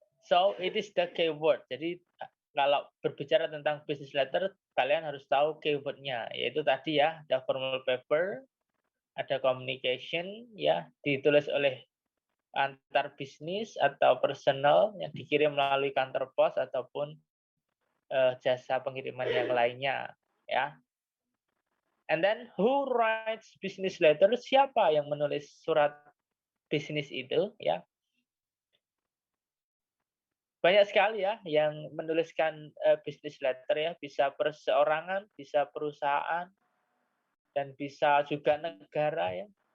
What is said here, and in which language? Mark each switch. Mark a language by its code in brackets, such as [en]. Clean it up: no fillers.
[en] So it is the keyword. [id] Jadi kalau berbicara tentang business letter, kalian harus tahu keywordnya, yaitu tadi ya, ada formal paper, ada communication, ya, ditulis oleh antar bisnis atau personal yang dikirim melalui kantor pos ataupun jasa pengiriman yang lainnya, ya. [en] And then who writes business letter? [id] Siapa yang menulis surat bisnis itu, ya? Banyak sekali ya yang menuliskan business letter, ya, bisa perseorangan, bisa perusahaan, dan bisa juga negara, ya.